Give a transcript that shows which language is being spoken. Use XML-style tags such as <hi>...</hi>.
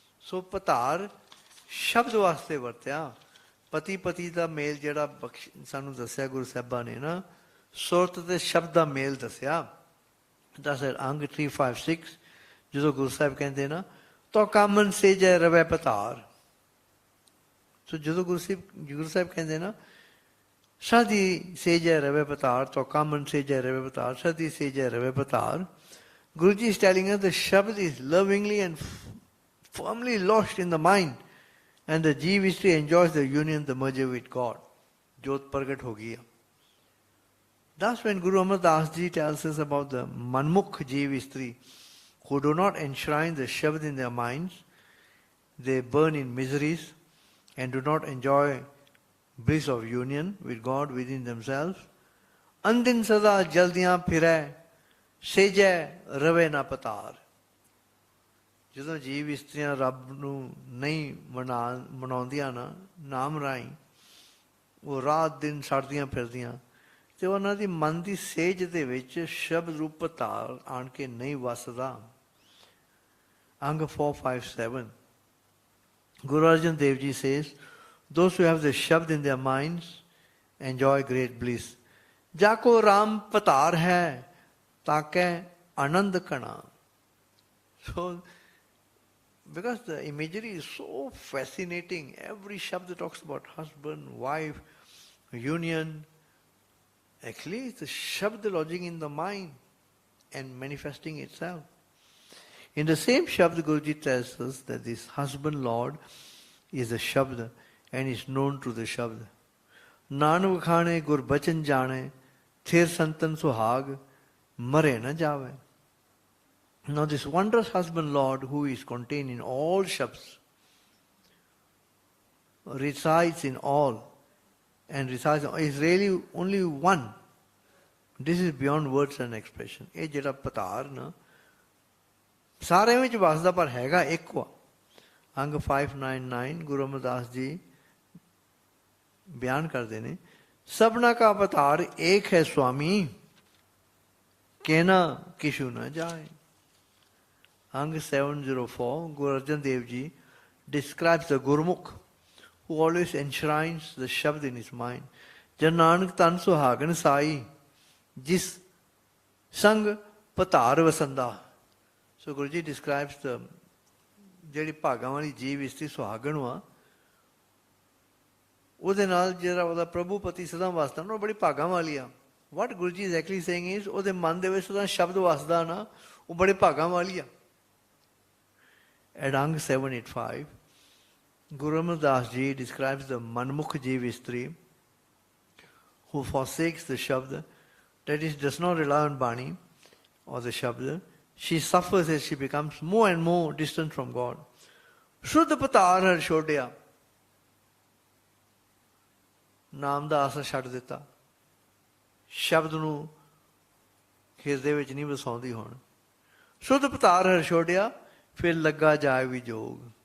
<pa>So Bhataar ਸ਼ਬਦ ਵਾਸਤੇ ਵਰਤਿਆ। ਪਤੀ ਪਤੀ ਦਾ ਮੇਲ ਜਿਹੜਾ ਸਾਨੂੰ ਦੱਸਿਆ ਗੁਰੂ ਸਾਹਿਬਾਂ ਨੇ ਨਾ, ਸੁਰਤ ਤੇ ਸ਼ਬਦ ਦਾ ਮੇਲ ਦੱਸਿਆ। ਦੱਸ ਅੰਗ 356 ਜਦੋਂ ਗੁਰੂ ਸਾਹਿਬ ਕਹਿੰਦੇ ਨਾ ਤੋ ਕਾਮਨ ਸੇਜੈ ਰਵੈ Bhataar। ਸੋ ਜਦੋਂ ਗੁਰੂ ਸਾਹਿਬ ਕਹਿੰਦੇ ਨਾ ਸਾਦੀ ਸੇਜੈ ਰਵੈ Bhataar,</pa> <en>ਤੋ ਕਾਮਨ ਸੇਜੈ ਰਵੈ Bhataar, ਸਾਦੀ ਸੇਜੈ ਰਵੈ Bhataar, Guruji is telling us the Shabad is lovingly and firmly lodged in the mind, and the Jeev Istri enjoys the union, the merger with God.</en> <pa>Jyot Pragat ho gaya.</pa> <en>Thus when Guru Amar Das Ji tells us about the Manmukh Jeev Istri who do not enshrine the Shabad in their minds, they burn in miseries and do not enjoy bliss of union with God within themselves.</en> <pa>Andin sada jaldiyan phirai, ਸੇਜੈ ਰਵੇ ਨਾ Bhataar। ਜਦੋਂ ਜੀਵ ਇਸਤਰੀਆਂ ਰੱਬ ਨੂੰ ਨਹੀਂ ਮਨਾਉਂਦੀਆਂ ਨਾ ਨਾਮ ਰਾਹੀਂ, ਉਹ ਰਾਤ ਦਿਨ ਸੜਦੀਆਂ ਫਿਰਦੀਆਂ ਤੇ ਉਹਨਾਂ ਦੀ ਮਨ ਦੀ ਸੇਜ ਦੇ ਵਿੱਚ ਸ਼ਬਦ ਰੂਪ Bhataar ਆਣ ਕੇ ਨਹੀਂ ਵਸਦਾ।</pa> <en>ਅੰਗ 457 Guru Arjan Dev Ji says, those who have the Shabd in their minds enjoy great bliss.</en> <pa>Jako Ram Bhataar hai ताके आनंद कणा.</pa> <en>So, because the imagery is so fascinating, every shabd talks about husband, wife, union. Actually, it's the shabd lodging in the mind and manifesting itself. In the same shabd, Guruji tells us that this husband Lord is a shabd and is known to the shabd. Nanak khane gur bachan jane, thir santan suhag, mare na jave. Now this wondrous husband Lord who is contained in all shabds, resides in all, and resides is really only one. This is beyond words and expression.</en> <pa>ਇਹ ਜਿਹੜਾ Bhataar ਨਾ ਸਾਰਿਆਂ ਵਿੱਚ ਵਸਦਾ ਪਰ ਹੈਗਾ ਇੱਕ ਵਾ। ਅੰਗ 599 ਗੁਰੂ ਅਮਰਦਾਸ ਜੀ ਬਿਆਨ ਕਰਦੇ ਨੇ, ਸਭਨਾ ਕਾ Bhataar ਏਕ ਹੈ ਸੁਆਮੀ, ਕਹਿਣਾ ਕਿਛੂ ਨਾ ਜਾਏ।</pa> <en>Ang 704, Guru Arjan Dev Ji describes the Gurmukh who always enshrines the Shabd in his mind.</en> <pa>Jan Nanak tan suhagan sai, jis sang Bhataar vasanda.</pa> <en>So Guruji describes the</en> <pa>ਜਿਹੜੀ ਭਾਗਾਂ ਵਾਲੀ ਜੀਵ ਇਸਤਰੀ ਸੁਹਾਗਣ ਵਾ, ਉਹਦੇ ਨਾਲ ਜਿਹੜਾ ਉਹਦਾ ਪ੍ਰਭੂ ਪਤੀ ਸਦਾ ਵਸਦਾ ਨਾ, ਉਹ ਬੜੀ ਭਾਗਾਂ ਵਾਲੀ ਆ।</pa> <en>what Guru ji exactly saying is,</en> <pa>ਉਹਦੇ ਮਨ ਦੇ ਵਿੱਚ ਸਦਾ ਸ਼ਬਦ ਵਸਦਾ ਨਾ, ਉਹ ਬੜੇ ਭਾਗਾਂ ਵਾਲੀ ਆ।</pa> <en>At Angg 785, Guru Amardas Ji describes the manmukh jeev istri who forsakes the shabd, that is, does not rely on Bani or the shabd. She suffers as she becomes more and more distant from God.</en> <pa>Shuddha Bhataar har ਛੋੜਿਆ, ਨਾਮ ਦਾ ਆਸਰਾ ਛੱਡ ਦਿੱਤਾ, ਸ਼ਬਦ ਨੂੰ ਹਿਰਦੇ ਵਿੱਚ ਨਹੀਂ ਵਸਾਉਂਦੀ ਹੁਣ। ਸ਼ੁੱਧ ਭਤਾਰ ਹਰ ਛੋੜਿਆ, ਫਿਰ ਲੱਗਾ ਜਾਏ ਵੀ ਜੋਗ।</pa>